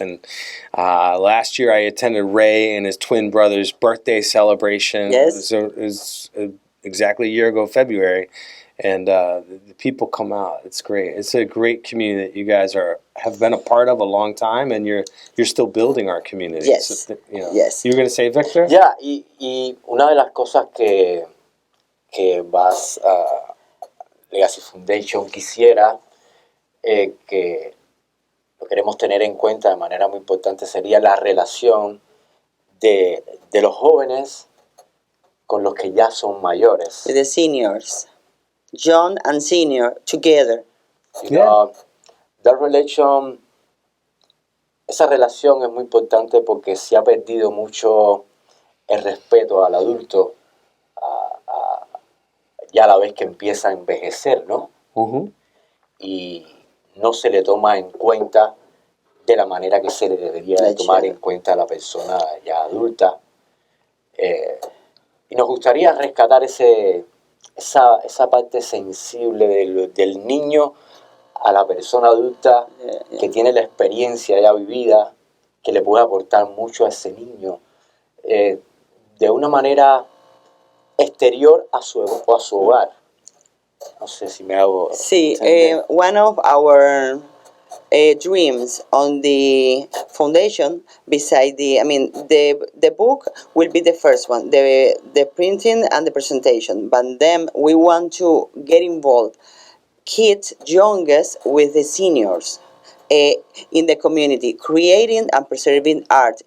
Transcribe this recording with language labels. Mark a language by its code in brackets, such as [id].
[en] And last year I attended Ray and his twin brother's birthday celebration. Yes. It was exactly a year ago, February, and the people come out. It's great. It's a great community that you guys have been a part of a long time, and you're still building our community. Yes. So, Yes. You were going to say, Victor? [es] Ya, y una de las cosas que VAS Legacy Foundation quisiera que lo queremos tener en cuenta de manera muy importante sería la relación de los jóvenes con los que ya son mayores. [en] With the seniors, John and senior together. You know, that relation, [es] esa relación es muy importante porque se ha perdido mucho el respeto al adulto ya a la vez que empieza a envejecer, ¿no? Uh-huh. Y no se le toma en cuenta de la manera que se le debería de tomar en cuenta a la persona ya adulta. Y nos gustaría rescatar esa parte sensible del niño a la persona adulta que tiene la experiencia ya vivida, que le puede aportar mucho a ese niño, de una manera exterior a su hogar. No sé si me hago [en] See, [es] entender. [en] one of our dreams on the foundation, beside the book will be the first one, the printing and the presentation. But then we want to get involved, kids youngest with the seniors in the community, creating and preserving art.